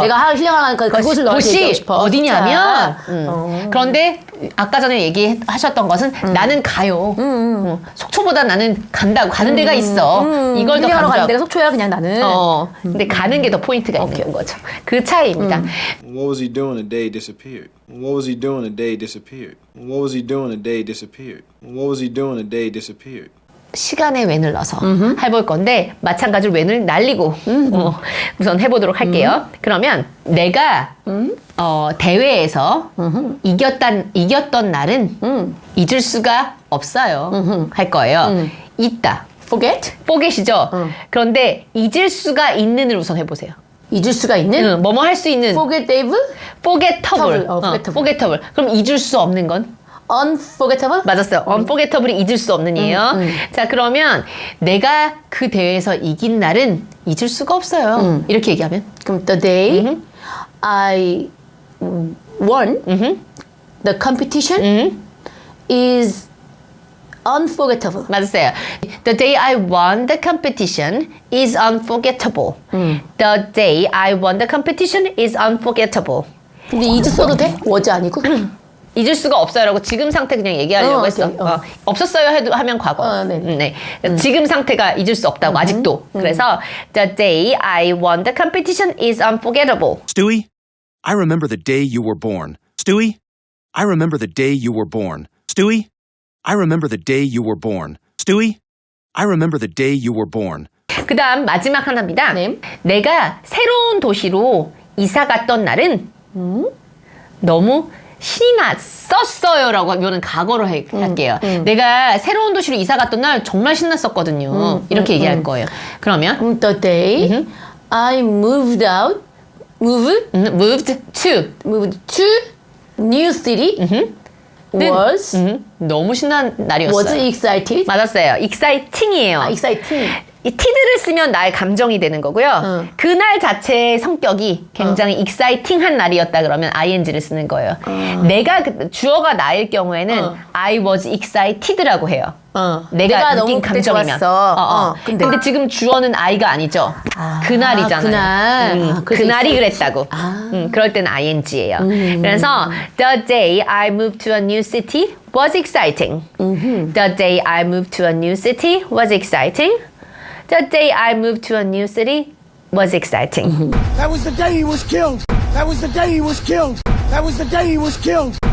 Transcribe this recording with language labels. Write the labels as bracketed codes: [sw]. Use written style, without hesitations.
[ko] 내가 힐링하러 가니까 그곳을 너한테 얘기하고 곳이 싶어. 어디냐면 그런데 아까 전에 얘기하셨던 것은 나는 가요. 속초보다 나는 간다고 가는 데가 있어. 이걸 더 힐링하러 가는 데가 속초야 그냥 나는. 근데 가는 게 더 포인트가 있는 거죠. 그 차이입니다. [en] What was he doing the day he disappeared? What was he doing the day he disappeared? What was he doing the day he disappeared? What was he doing the day he disappeared? [ko] 시간에 웬을 넣어서 해볼 건데 마찬가지로 웬을 날리고 우선 해보도록 할게요. 그러면 내가 대회에서 이겼던 날은 잊을 수가 없어요. 할 거예요. 있다. [en] forget? forget이죠. [ko] 그런데 잊을 수가 있는을 우선 해보세요. 잊을 수가 있는? 뭐뭐 할 수 있는 [en] forgettable? forgettable. forgettable. forgettable. 그럼 잊을 수 없는 건? unforgettable? [ko] 맞았어요. unforgettable이 잊을 수 없는이에요. 자, 그러면 내가 그 대회에서 이긴 날은 잊을 수가 없어요. 이렇게 얘기하면? 그럼 [en] the day I won the competition is unforgettable. [ko] 맞았어요. [en] The day I won the competition is unforgettable. The day I won the competition is unforgettable. [ko] 근데 is 써도 돼? was 아니고? 잊을 수가 없어요라고 지금 상태 그냥 얘기하려고 했어. 오케이, 없었어요 해도 하면 과거. 네네. 지금 상태가 잊을 수 없다고 아직도. 그래서 [en] the day I won the competition is unforgettable. Stewie, I remember the day you were born. Stewie, I remember the day you were born. Stewie, I remember the day you were born. Stewie, I remember the day you were born. [ko] 그다음 마지막 하나입니다. 네. 내가 새로운 도시로 이사 갔던 날은 너무 신이 났었어요라고 하면 과거로 할게요. 내가 새로운 도시로 이사 갔던 날 정말 신났었거든요. 이렇게 얘기할 거예요. 그러면 [en] The day I moved moved to new city was [ko] 너무 신난 날이었어요. [en] was excited. [ko] 맞았어요. exciting이에요. [en] exciting. [ko] 이 tid를 쓰면 나의 감정이 되는 거고요. 그날 자체의 성격이 굉장히 exciting한 날이었다 그러면 ing를 쓰는 거예요. 내가 주어가 나일 경우에는 [en] I was excited [ko] 라고 해요. 내가 느낀 너무 그때 감정이면. 좋았어. 근데 지금 주어는 I가 아니죠. 그날이잖아요. 그날. 그날이 그랬다고. 그럴 때는 ing예요. 그래서 [en] the day I moved to a new city was exciting. The day I moved to a new city was exciting. The day I moved to a new city was exciting. That was the day he was killed. That was the day he was killed. That was the day he was killed.